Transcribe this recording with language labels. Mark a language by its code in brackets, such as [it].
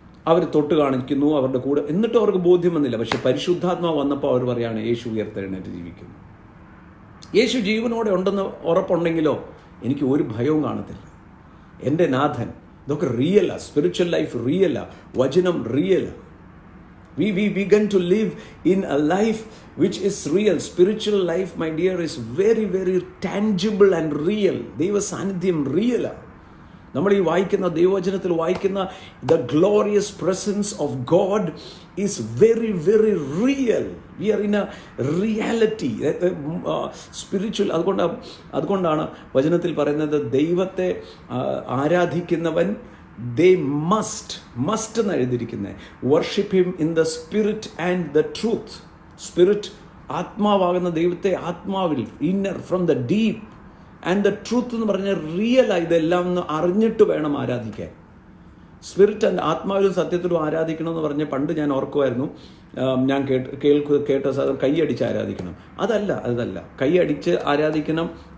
[ml] അവർ തൊട്ട് കാണിക്കുന്നു അവരുടെ കൂടെ, എന്നിട്ടും അവർക്ക് ബോധ്യം വന്നില്ല. പക്ഷെ പരിശുദ്ധാത്മാവ് വന്നപ്പോൾ അവർ പറയാണ് യേശു ഉയർത്തെഴുന്നേറ്റ് ജീവിക്കുന്നു. യേശു ജീവനോടെ ഉണ്ടെന്ന് ഉറപ്പുണ്ടെങ്കിലോ എനിക്ക് ഒരു ഭയവും കാണത്തില്ല. എൻ്റെ നാഥൻ, ഇതൊക്കെ റിയലാ, സ്പിരിച്വൽ ലൈഫ് റിയലാ, വചനം റിയലാ. [en] We begin to live in a life which is real. Spiritual life, my dear, is very, very tangible and real. [ml] ദൈവ സാന്നിധ്യം റിയലാ. നമ്മൾ ഈ വായിക്കുന്ന ദൈവവചനത്തിൽ വായിക്കുന്ന [en] the glorious presence of God is very, very real. We are in a reality, spiritual. [ml] അതുകൊണ്ടാണ് വചനത്തിൽ പറയുന്നത്, ദൈവത്തെ ആരാധിക്കുന്നവൻ [en] they must [ml] എന്ന് എഴുതിയിരിക്കുന്നത്, [en] worship him in the spirit and the truth. [ml] Spirit, ആത്മാവാകുന്ന ദൈവത്തെ ആത്മാവിൽ, [en] inner from the deep, and the truth [ml] എന്ന് പറഞ്ഞാൽ റിയൽ. ഇതെല്ലാം ഒന്ന് അറിഞ്ഞിട്ട് വേണം ആരാധിക്കാൻ. സ്പിരിറ്റ് ആൻഡ് ആത്മാവിലും സത്യത്തിലും ആരാധിക്കണമെന്ന് പറഞ്ഞ് പണ്ട് ഞാൻ ഓർക്കുമായിരുന്നു. ഞാൻ കേട്ട കൈയടിച്ച് ആരാധിക്കണം. അതല്ല കൈയടിച്ച് ആരാധിക്കണം.